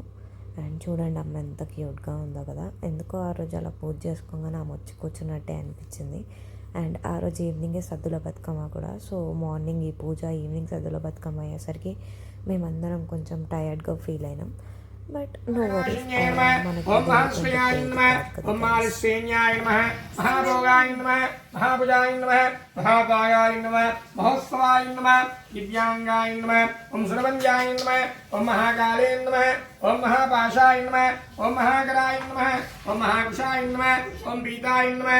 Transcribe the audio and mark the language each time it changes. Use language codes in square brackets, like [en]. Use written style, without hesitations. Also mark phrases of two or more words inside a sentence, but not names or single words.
[te] అండ్ చూడండి అమ్మ ఎంత క్యూట్గా ఉందో కదా. ఎందుకో ఆ రోజు అలా పూజ చేసుకోగానే ఆమె వచ్చి కూర్చున్నట్టే అనిపించింది. అండ్ ఆ రోజు ఈవినింగే సద్దుల బతుకమ్మ కూడా. [en] so morning [te] ఈ పూజ, ఈవినింగ్ సద్దుల బతుకమ్మ అయ్యేసరికి మేమందరం కొంచెం [en] tired feel [te] అయినాం. [en] but no worries, [te] మనకి [sa] महाभुजाय नमः महाकायाय नमः महोत्सवाय नमः दिव्यांगाय नमः ओम सुरवंजाय नमः ओम महाकाले नमः ओम महापाशाय नमः ओम महाकराय नमः ओम महाकुशाय नमः ओम पीताय नमः